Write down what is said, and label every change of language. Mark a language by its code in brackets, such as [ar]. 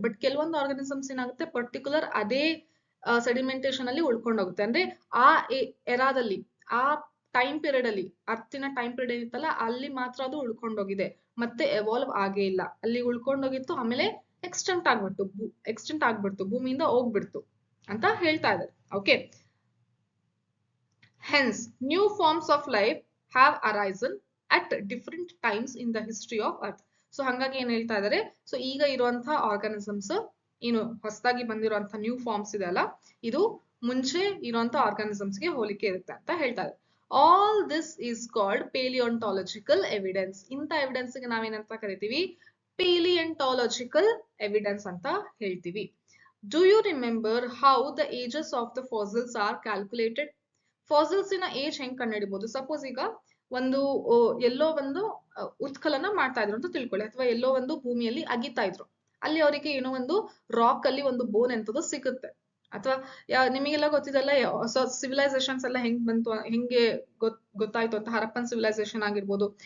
[kn] But ಕೆಲವೊಂದು organisms ಏನಾಗುತ್ತೆ, particular ಅದೇ ಸೆಡಿಮೆಂಟೇಶನ್ ಅಲ್ಲಿ ಉಳ್ಕೊಂಡೋಗುತ್ತೆ. ಅಂದ್ರೆ ಆ ಎರಾದಲ್ಲಿ, ಆ ಟೈಮ್ ಪೀರಿಯಡ್ ಅಲ್ಲಿ, ಅರ್ಥಿನ ಟೈಮ್ ಪೀರಿಯಡ್ ಏನಿತ್ತಲ್ಲ ಅಲ್ಲಿ ಮಾತ್ರ ಅದು ಉಳ್ಕೊಂಡೋಗಿದೆ, ಮತ್ತೆ ಎವಾಲ್ವ್ ಆಗೇ ಇಲ್ಲ. ಅಲ್ಲಿ ಉಳ್ಕೊಂಡೋಗಿತ್ತು, ಆಮೇಲೆ ಎಕ್ಸ್ಟೆಂಟ್ ಆಗ್ಬಿಡ್ತು, ಭೂಮಿಯಿಂದ ಹೋಗ್ಬಿಡ್ತು ಅಂತ ಹೇಳ್ತಾ ಇದ್ದಾರೆ. [en] Okay, hence new forms of life have arisen at different times in the history of earth. [kn] So ಹಂಗಾಗಿ ಏನ್ ಹೇಳ್ತಾ ಇದ್ದಾರೆ, ಸೊ ಈಗ ಇರುವಂತಹ ಆರ್ಗಾನಿಸಮ್ಸ್, ಏನು ಹೊಸದಾಗಿ ಬಂದಿರುವಂತಹ ನ್ಯೂ ಫಾರ್ಮ್ಸ್ ಇದೆ ಅಲ್ಲ, ಇದು ಮುಂಚೆ ಇರುವಂತಹ ಆರ್ಗಾನಿಸಮ್ಸ್ ಗೆ ಹೋಲಿಕೆ ಇರುತ್ತೆ ಅಂತ ಹೇಳ್ತಾರೆ. [en] All this is called palaeontological evidence. [kn] ಇಂಥ ಎವಿಡೆನ್ಸ್ ಗೆ ನಾವೇನಂತ ಕರಿತೀವಿ, ಪೇಲಿಯಂಟಾಲಜಿಕಲ್ ಎವಿಡೆನ್ಸ್ ಅಂತ ಹೇಳ್ತೀವಿ. [en] Do you remember how the ages of the fossils are calculated? [kn] Fossils ನ ಏಜ್ ಹೆಂಗ್ ಕಂಡುಹಿಡಿಬಹುದು? ಸಪೋಸ್ ಈಗ ಒಂದು ಎಲ್ಲೋ ಒಂದು ಉತ್ಖನನ ಮಾಡ್ತಾ ಇದ್ರು ಅಂತ ತಿಳ್ಕೊಳ್ಳಿ, ಅಥವಾ ಎಲ್ಲೋ ಒಂದು ಭೂಮಿಯಲ್ಲಿ ಅಗಿತಾ ಇದ್ರು, ಅಲ್ಲಿ ಅವರಿಗೆ ಏನೋ ಒಂದು ರಾಕ್ ಅಲ್ಲಿ ಒಂದು ಬೋನ್ ಎಂತದ್ದು ಸಿಗುತ್ತೆ. ಅಥವಾ ನಿಮಗೆಲ್ಲ ಗೊತ್ತಿದೆಲ್ಲ ಹೊಸ ಸಿವಿಲೈಸೇಷನ್ಸ್ ಎಲ್ಲ ಹೆಂಗ್ ಬಂತು, ಹೆಂಗೆ ಗೊತ್ತಾಯ್ತು ಅಂತ, ಹರಪ್ಪನ್ ಸಿವಿಲೈಸೇಷನ್ ಆಗಿರ್ಬೋದು.